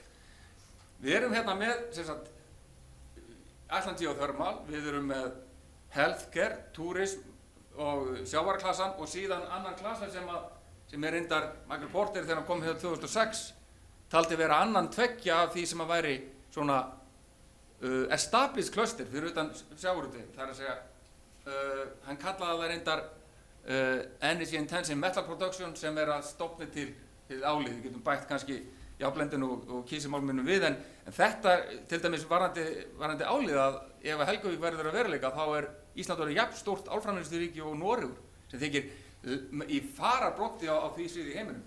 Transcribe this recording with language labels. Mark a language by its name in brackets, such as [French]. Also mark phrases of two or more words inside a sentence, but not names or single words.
[Icelandic] Við erum hérna með sem sagt Iceland Geothermal, við erum með [English] healthcare, tourism [Icelandic] og sjávarklasan og síðan annan klasa sem er reyndar Michael Porter þegar hann kom hér 2006 taldi vera annan tveggja af því sem að væri svona [English] established cluster [Icelandic] fyrir utan sjávarútveginn. Það er að segja, hann kallaði það reyndar [English] energy intensive metal production [Icelandic] sem er að stofni til álið. Við getum bætt kannski járnblendinu og kísilmálminu við en þetta til dæmis varðandi álið að ef Helguvík verður að veruleika þá er Ísland orðið jafn stórt álframleiðsluríki og Noregur sem þykir í fararbroddi á því sviði í heiminum.